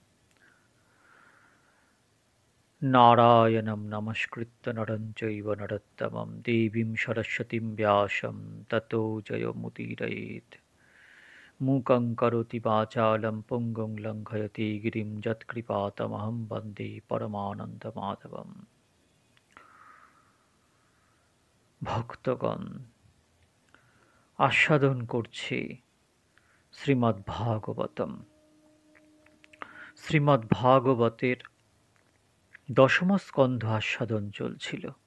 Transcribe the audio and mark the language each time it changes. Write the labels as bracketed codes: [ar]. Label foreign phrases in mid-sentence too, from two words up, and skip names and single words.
[sa] नारायणं नमस्कृत्य नरं चैव नरोत्तमं देवीं सरस्वतीं व्यासं ततो जयमुदीरयेत्। मूकं करोति वाचालं पुङ्गुं लङ्घयति गिरिं यत्कृपातमहं वन्दे परमानन्दमाधवम्। [bn] ভক্তগণ, আস্বাদন করছি শ্রীমদ্ ভাগবতম। শ্রীমদ্ ভাগবতের দশম স্কন্ধ আস্বাদন চলছিল।